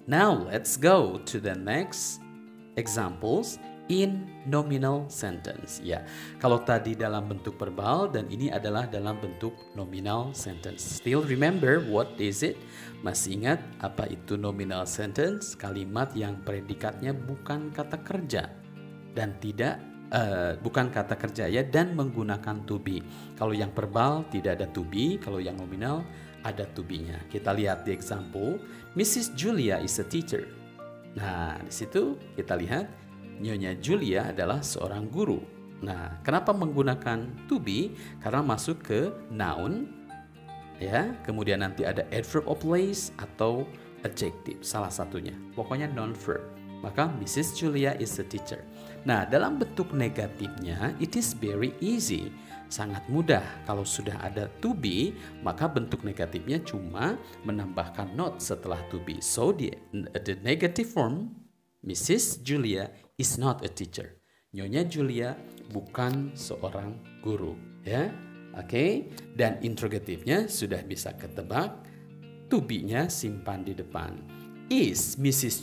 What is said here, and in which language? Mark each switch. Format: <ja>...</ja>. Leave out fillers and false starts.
<en>Now let's go to the next examples in nominal sentence.</en> <id>Ya, kalau tadi dalam bentuk verbal dan ini adalah dalam bentuk nominal sentence.</id> <en>Still remember what is it?</en> <id>Masih ingat apa itu nominal sentence? Kalimat yang predikatnya bukan kata kerja dan tidak bukan kata kerja ya, dan menggunakan to be. Kalau yang verbal tidak ada to be, kalau yang nominal ada to be-nya. Kita lihat di example,</id> <en>Mrs. Julia is a teacher.</en> <id>Nah, di situ kita lihat Nyonya Julia adalah seorang guru. Nah, kenapa menggunakan to be? Karena masuk ke noun ya, kemudian nanti ada adverb of place atau adjective, salah satunya. Pokoknya non-verb. Maka Mrs.</id> <en>Julia is a teacher.</en> <id>Nah, dalam bentuk negatifnya,</id> <en>it is very easy.</en> <id>Sangat mudah. Kalau sudah ada to be, maka bentuk negatifnya cuma menambahkan not setelah to be.</id> <en>So, the negative form, Mrs. Julia is not a teacher.</en> <id>Nyonya Julia bukan seorang guru. Ya, oke. Dan interrogatifnya sudah bisa ketebak. To be-nya simpan di depan. Is Mrs.</id>